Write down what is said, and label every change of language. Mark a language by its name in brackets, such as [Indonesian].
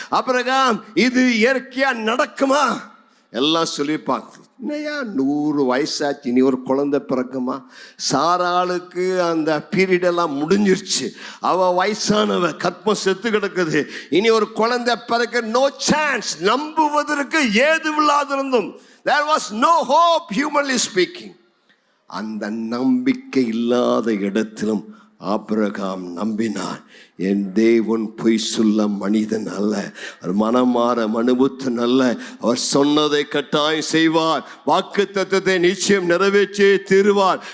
[Tamil] Abraham இது இயற்கையா நடக்குமா? எல்லாம் சொல்லியிருப்பாங்க. என்னையா 100 வயசாச்சு, இனி ஒரு குழந்தை பிறக்குமா? சாராளுக்கு அந்த பீரியட் எல்லாம் முடிஞ்சிருச்சு. அவ வயசானவ, கற்பம் செத்து கிடக்குது, இனி ஒரு குழந்தை பிறக்க [English] No chance. [Tamil] நம்புவதற்கு ஏதுவில்லாதிருந்தும், [English] there was no hope humanly speaking. [Tamil] அந்த நம்பிக்கை இல்லாத இடத்திலும் ஆபிரகாம் நம்பினான். என் தேவன் பொய் சொல்ல மனிதன் அல்ல, அவர் மனமாற மனுபுத்தன் அல்ல. அவர் சொன்னதை கட்டாயம் செய்வார். வாக்கு தத்தத்தை நிச்சயம் நிறைவேற்றி தீருவார்.